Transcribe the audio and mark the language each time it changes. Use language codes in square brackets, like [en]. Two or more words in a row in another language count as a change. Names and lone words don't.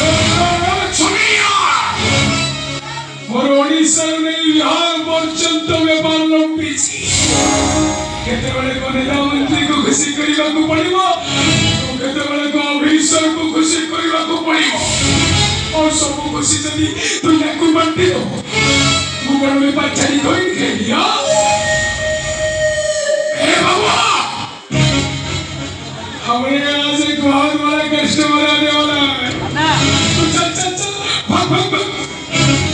[or] ମୋର ଓଡ଼ିଶାରୁ ନେଇ ବିହାର ପର୍ଯ୍ୟନ୍ତ ବେପାର ଲମ୍ବିଛି କେତେବେଳେ କନେତା ମନ୍ତ୍ରୀକୁ ଖୁସି କରିବାକୁ ପଡ଼ିବ କେତେବେଳେ ଅଫିସରକୁ ଖୁସି କରିବାକୁ ପଡ଼ିବ ଆଉ ସବୁ ଖୁସି ଯଦି ତୁ ତାକୁ ବାଣ୍ଟି ଦେବ ମୁଁ କଣ ବେପାର ଛାଡ଼ି କହିବି କେହି [hi] हे बाबा हमारे यहाँ से बहुत बड़ा कस्टमर आने वाला है चल चल चल भाग भाग भाग